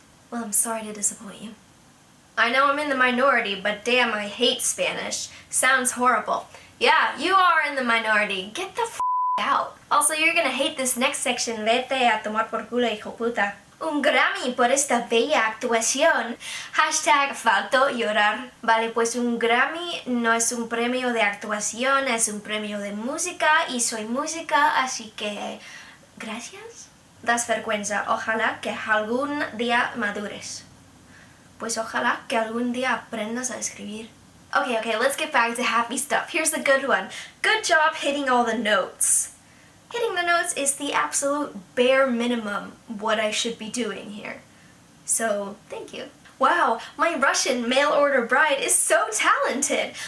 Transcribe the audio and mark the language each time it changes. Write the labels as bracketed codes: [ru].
[en] Well, I'm sorry to disappoint you. I know I'm in the minority, but damn, I hate Spanish. Sounds horrible. Yeah, you are in the minority. Get the f*** out. Also, you're gonna hate this next section. [es] Vete a tomar por culo, hijo puta. Un Grammy por esta bella actuación. Hashtag faltó llorar. Vale, pues un Grammy no es un premio de actuación, es un premio de música y soy música, así que... ¿Gracias? Das vergüenza. Ojalá que algún día madures. Pues ojalá que algún día aprendas a escribir. [en] Okay, let's get back to happy stuff. Here's the good one. Good job hitting all the notes. Hitting the notes is the absolute bare minimum what I should be doing here. So, thank you. Wow, my Russian mail-order bride is so talented!